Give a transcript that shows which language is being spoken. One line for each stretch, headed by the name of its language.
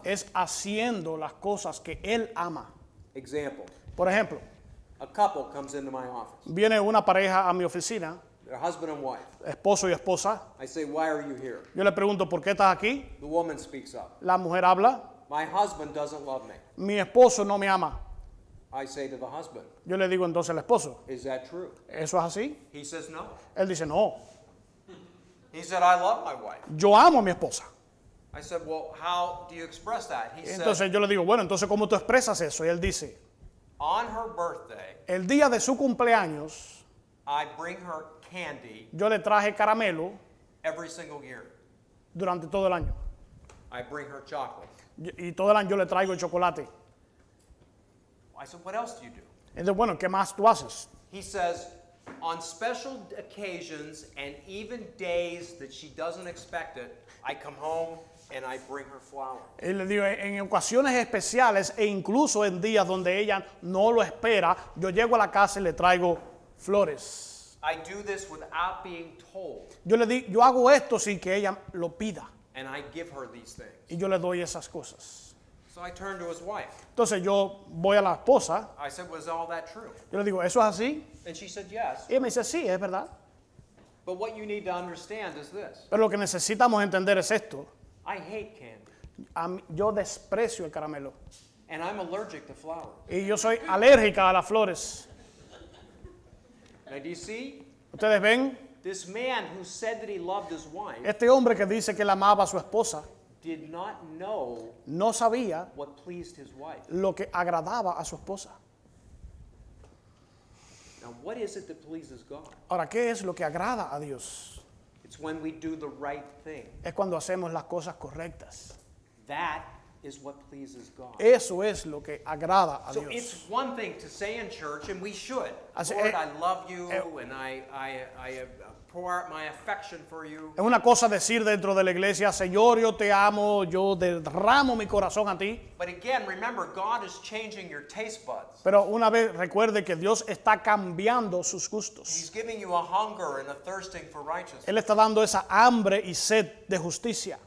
Spanish: Es haciendo las cosas que Él ama.
English: Example,
Spanish: Por ejemplo,
English: a couple comes into my office.
Spanish: viene una pareja a mi oficina,
English: They're husband and wife.
Spanish: esposo y esposa.
English: I say, why are you here?
Spanish: Yo le pregunto, ¿por qué estás aquí?
English: The woman speaks up.
Spanish: La mujer habla,
English: My husband doesn't love me.
Spanish: mi esposo no me ama.
English: I say to the husband,
Spanish: Yo le digo entonces al esposo,
English: is that true?
Spanish: ¿eso es así?
English: He says no.
Spanish: Él dice, no,
English: He said, I love my wife.
Spanish: yo amo a mi esposa.
English: I said, well, how do you express that? He said,
Spanish: Entonces yo le digo, bueno, entonces ¿cómo tú expresas eso? Y él dice,
English: on her birthday,
Spanish: el día de su cumpleaños,
English: I bring her candy
Spanish: yo le traje caramelo
English: every single year.
Spanish: durante todo el año.
English: I bring her chocolate.
Spanish: Y todo el año yo le traigo chocolate.
English: I said, what else do you do?
Spanish: Entonces, bueno, ¿qué más tú haces?
English: He says, on special occasions and even days that she doesn't expect it, I come home and I bring her flowers.
Spanish: Él le digo, en ocasiones especiales e incluso en días donde ella no lo espera, yo llego a la casa y le traigo flores.
English: I do this without being told,
Spanish: Yo hago esto sin que ella lo pida
English: and I give her these things.
Spanish: y yo le doy esas cosas.
English: So I turned to his wife.
Spanish: Entonces yo voy a la esposa,
English: I said, was all that true?
Spanish: yo le digo, ¿eso es así?
English: And she said, yes.
Spanish: Y ella me dice, sí, es verdad.
English: But what you need to understand is this.
Spanish: Pero lo que necesitamos entender es esto.
English: I hate candy,
Spanish: Yo desprecio el caramelo
English: and I'm allergic to flowers.
Spanish: y yo soy alérgica a las flores.
English: Now, do you see?
Spanish: Ustedes ven,
English: This man who said that he loved his wife
Spanish: este hombre que dice que él amaba a su esposa
English: did not know
Spanish: no sabía
English: what pleased his wife.
Spanish: lo que agradaba a su esposa.
English: Now, what is it that pleases God?
Spanish: Ahora, ¿qué es lo que agrada a Dios?
English: It's when we do the right thing.
Spanish: Es cuando hacemos las cosas correctas.
English: That is what pleases God.
Spanish: Eso es lo que agrada a
English: So
Spanish: Dios.
English: it's one thing to say in church, and we should.
Spanish: Así-
English: Lord, I love you, and I pour out my affection for you.
Spanish: Es una cosa decir dentro de la iglesia, Señor, yo te amo, yo derramo mi corazón a ti.
English: But again, remember, God is changing your taste buds.
Spanish: Pero una vez recuerde que Dios está cambiando sus gustos.
English: He's giving you a hunger and a thirsting for righteousness.
Spanish: Él está dando esa hambre y sed de justicia.